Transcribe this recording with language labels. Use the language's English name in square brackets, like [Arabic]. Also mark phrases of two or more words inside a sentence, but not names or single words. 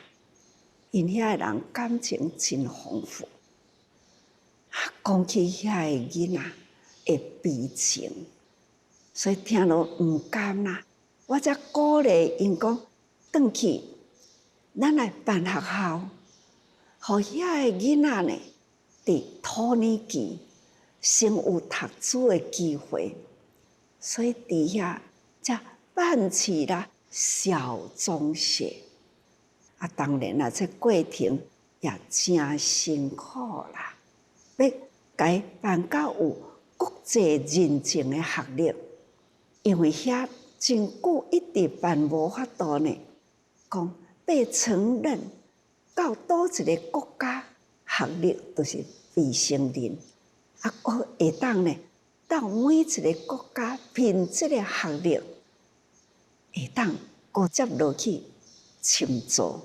[Min Nan Chinese] 因遐个人感情真丰富，讲起遐个囡仔的悲情，所以听落毋甘啦。我才鼓励因讲，转去，咱来办学校，互遐个囡仔呢，伫土耳其先有读书的机会。所以伫遐才办起了小中学。当然啦，这过程也真辛苦啦，要甲办到有国际认证的学历，因为遐真久一直办无法度呢，讲被承认到倒一个国家学历都是被承认，我会当呢到每一个国家凭这个学历，会当搁接落去深造。